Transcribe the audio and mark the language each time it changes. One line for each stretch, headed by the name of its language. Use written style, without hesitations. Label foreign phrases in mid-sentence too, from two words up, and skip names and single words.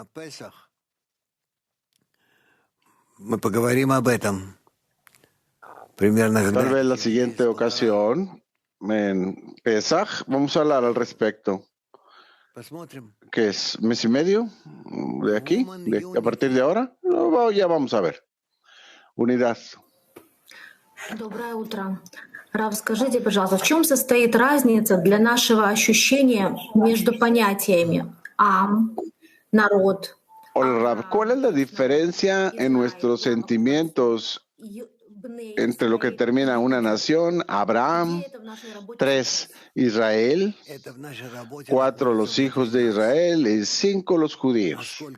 Spanish: Tal vez la siguiente ocasión, en Pesaj, vamos a hablar al respecto. ¿Qué es? ¿Mes y medio? ¿De aquí? ¿A partir de ahora? No, ya vamos a ver. Unidad.
Russian: Доброе утро. Рав, скажите, пожалуйста, в чем состоит разница для нашего ощущения между понятиями «ам», «народ»?
Spanish: Hola, Rav. ¿Cuál es la diferencia en nuestros sentimientos entre lo que termina una nación, Abraham, 3, Israel, 4, los hijos de Israel y 5, los judíos?